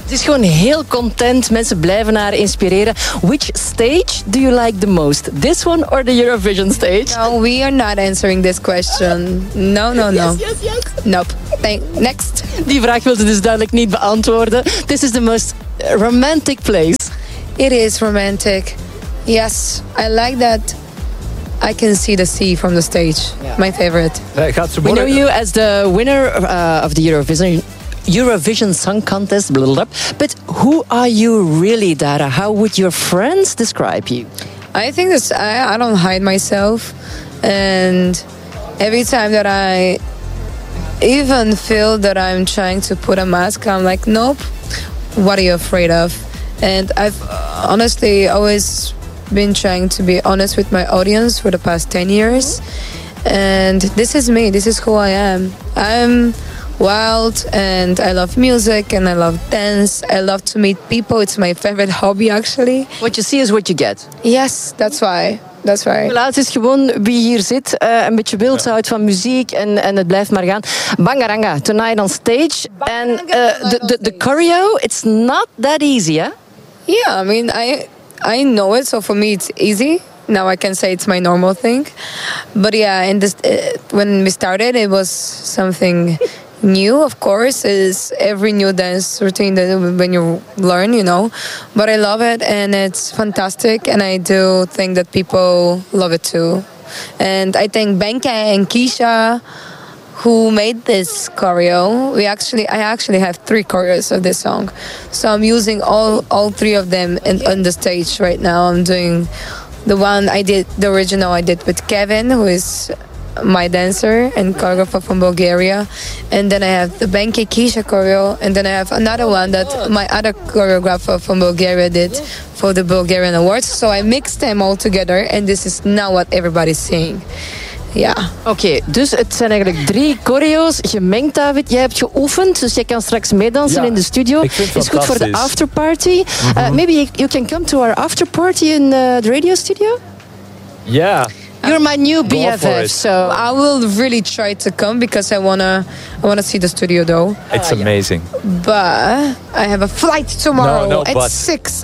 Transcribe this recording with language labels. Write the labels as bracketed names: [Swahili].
[Dutch] Ze is gewoon heel content. Mensen blijven haar inspireren. [English] Which stage do you like the most? This one or the Eurovision stage? No, we are not answering this question. No. Yes. Nope. Next. [Dutch] Die vraag wilde dus duidelijk niet beantwoorden. [English] This is the most romantic place. It is romantic. Yes, I like that. I can see the sea from the stage. Yeah. My favorite. [Dutch] Gaat ze [English] we know you as the winner of the Eurovision Song Contest, blah, blah, blah. But who are you really, Dara? How would your friends describe you? I think this, I don't hide myself. And every time that I even feel that I'm trying to put a mask, I'm like, nope, what are you afraid of? And I've honestly always been trying to be honest with my audience for the past 10 years. And this is me, this is who I am. I'm wild and I love music and I love dance. I love to meet people. It's my favorite hobby actually. What you see is what you get. Yes, that's why. [Dutch] Het is gewoon wie hier zit, een beetje wild houdt van muziek en het blijft maar gaan. [English] Bangaranga, tonight on stage. And the choreo, it's not that easy, hè? Eh? Yeah, I mean, I know it, so for me it's easy. Now I can say it's my normal thing. But yeah, when we started, it was something new, of course, is every new dance routine that when you learn, you know. But I love it and it's fantastic and I do think that people love it too. And I thank Benke and Keisha who made this choreo. I actually have 3 choreos of this song. So I'm using all 3 of them on the stage right now. I'm doing the original I did with Kevin, who is my dancer and choreographer from Bulgaria. And then I have the Benke Keisha choreo. And then I have another one that my other choreographer from Bulgaria did for the Bulgarian Awards. So I mixed them all together. And this is now what everybody's seeing. Yeah. [Dutch] Okay, dus het zijn eigenlijk 3 choreo's gemengd, David. Jij hebt geoefend, dus jij kan straks meedansen in de studio. Het is goed voor de afterparty. [English] Mm-hmm. Maybe you can come to our afterparty in the radio studio? Yeah. You're my new BFF, so I will really try to come because I wanna see the studio though. It's amazing. But I have a flight tomorrow at 6.